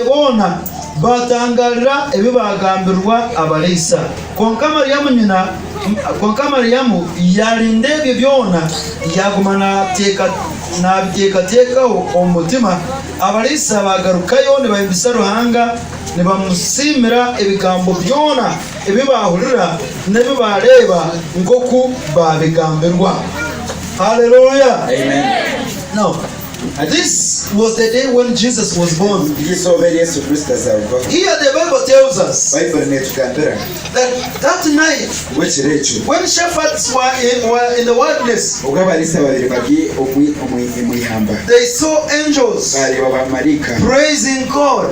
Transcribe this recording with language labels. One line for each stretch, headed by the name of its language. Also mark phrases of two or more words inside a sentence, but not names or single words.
Nyankole: bona batangarira ebibagambirwa abalisa konka Mariyamu yarinde ebyo byona yagumana nabitekatekaho omutima abalisa bagarukayo nibahimbisa ruhanga nibamusimira ebigambo byona ebibahurira nebibareba ngoku babigambirwa.
English: Hallelujah. Amen. Now, this was the day when Jesus was born. Here the Bible tells us that night when shepherds were in the wilderness, they saw angels praising God.